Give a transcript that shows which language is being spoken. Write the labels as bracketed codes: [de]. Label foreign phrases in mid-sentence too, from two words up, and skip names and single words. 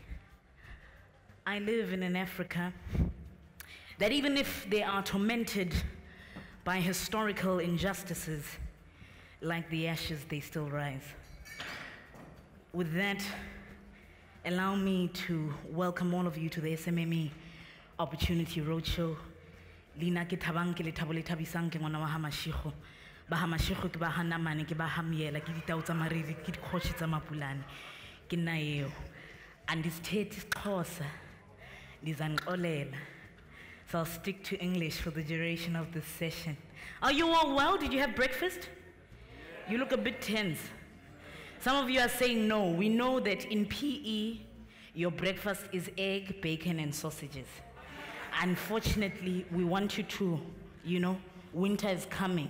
[en] I live in an Africa that even if they are tormented by historical injustices, like the ashes, they still rise. With that, allow me to welcome all of you to the SMME Opportunity Roadshow. [st] Lina ke Thabang ke le thabo le thabisang ke ngwana wa Mashigo. Ba Mashigo ke ba hanamane ke ba hamiela ke ditau tsa mariri ke dikgoshi tsa mapulane. Ke nna eo. [xh] Andisithethe isiXhosa ndizanixolela. [en] So I'll stick to English for the duration of this session. Are you all well? Did you have breakfast? You look a bit tense. Some of you are saying no. We know that in PE, your breakfast is egg, bacon, and sausages. Unfortunately, we want you to, winter is coming.